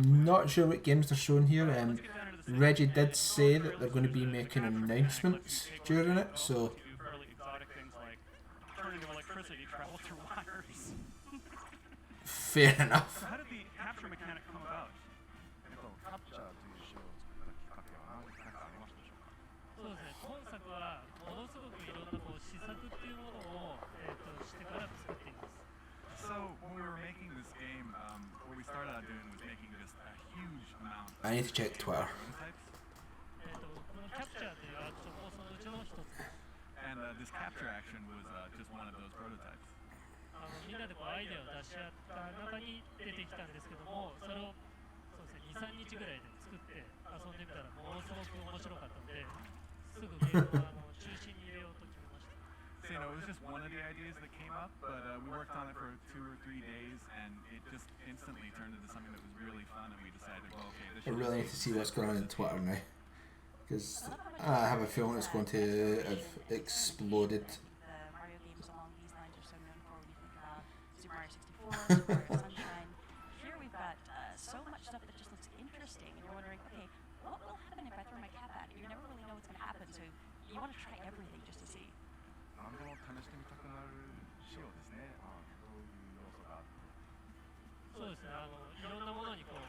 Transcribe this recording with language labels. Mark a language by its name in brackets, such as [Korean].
[English] Not sure what games they're showing here. Reggie did say that they're going to be making announcements during it, so... Fairly exotic things like turning electricity travel through wires. Fair enough. So how did the capture mechanic come about? [Japanese] そうですね、今作はものすごくいろんな試作っていうものを、してから作っています。 [English] So when we were making this game, what we started out doing was making just a huge amount. I need to check Twitter. [Japanese] このキャプチャーというアクションもそのうちの一つ。 [English] And this capture action was just one of those prototypes. [Japanese] みんなでアイデアを出し合った中に出てきたんですけども、それをそうですね、2、3日ぐらいで作って遊んでみたらものすごく面白かったので、すぐゲームを中心に入れようと決めました。 [English] So, it was just one of the ideas that came up, but we worked on it for 2 or 3 days, and it just instantly turned into something that was really fun, and we decided, well, okay, this I really need to see what's going on on Twitter now, because I have a feeling it's going to have exploded. The Mario games along these lines are so known for when you think about Super Mario 64, Super Mario Sunshine. Here we've got so much stuff that just looks interesting, and you're wondering, okay, what will happen if I throw my cap at it? You never really know what's going to happen, so you want to try everything just to see. [Japanese] 何でも試してみたくなる仕様ですね。どういう要素があって。そうですね、いろんなものに